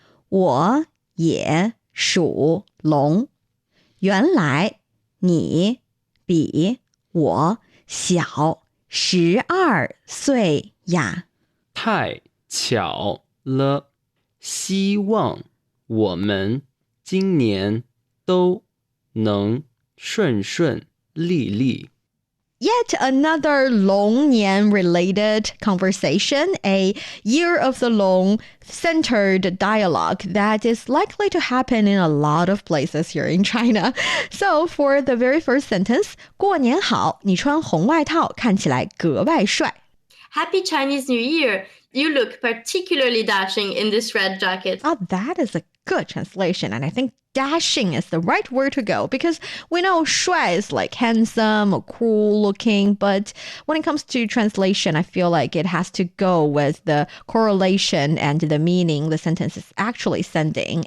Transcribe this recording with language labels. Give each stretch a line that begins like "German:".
Chinese: 我也属龙，原来你比我小12岁呀。太巧了，希望我们今年都能顺顺利利。
English: Yet another 龙年related conversation, a year of the Loong centered dialogue that is likely to happen in a lot of places here in China. So for the very first sentence,
Chinese: 过年好，你穿红外套看起来格外帅。
English: Happy Chinese New Year! You look particularly dashing in this red jacket. Oh, that is a good translation. And I think dashing is the right word to go because we know 帅 is like handsome or cool looking. But when it comes to translation, I feel like it has to go with the correlation and the meaning the sentence is actually sending.